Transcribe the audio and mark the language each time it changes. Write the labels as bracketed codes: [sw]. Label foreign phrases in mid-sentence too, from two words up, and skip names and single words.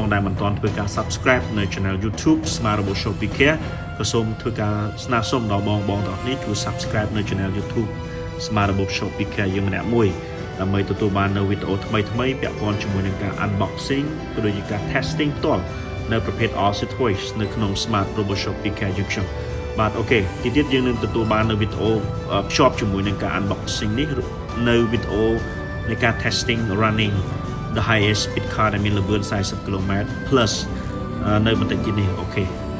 [km] ដែលមិនទាន់ធ្វើការ subscribe នៅ [en] channel YouTube [km] ស្មារតី 40+Km ក៏សូមធ្វើការស្នើសុំដល់បងទាំងអស់គ្នាជួយ subscribe នៅ [en] channel YouTube [km] ស្មារតី 40+Km យើងម្នាក់មួយដើម្បីទទួលបាននៅវីដេអូថ្មីពាក់ព័ន្ធជាមួយនឹងការ unboxing ក៏ដូចជាការ testing ផ្ទាល់នៅប្រភេទ [en] all situation [km] នៅក្នុង Smart Robot Shop ពី KM យើងបាទអូខេទីទៀតយើងនឹងទទួលបាននៅវីដេអូភ្ជាប់ជាមួយនឹងការ unboxing នេះនៅវីដេអូនៃការ [en] testing running the highest speed car [km] ដែលមានល្បឿន40 km plus នៅបន្តិចទៀតនេះអូខេ